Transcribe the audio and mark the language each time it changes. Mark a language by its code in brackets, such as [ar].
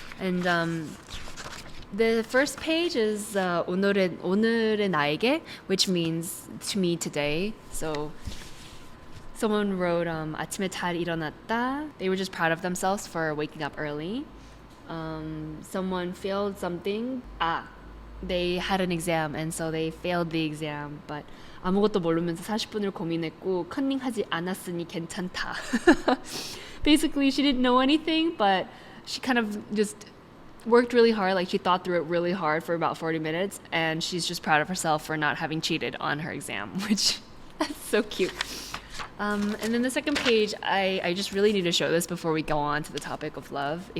[en] And the first page is [ko] 오늘의 나에게, [en] which means to me today. So someone wrote [ko] 아침에 잘 일어났다. [en] They were just proud of themselves for waking up early. Someone failed something. They had an exam and so they failed the exam. But [ko] 아무것도 모르면서 40분을 고민했고 컨닝하지 않았으니 괜찮다. [en] Basically, she didn't know anything, but she kind of just worked really hard. Like she thought through it really hard for about 40 minutes, and she's just proud of herself for not having cheated on her exam, which that's so cute. And then the second page, I just really need to show this before we go on to the topic of love.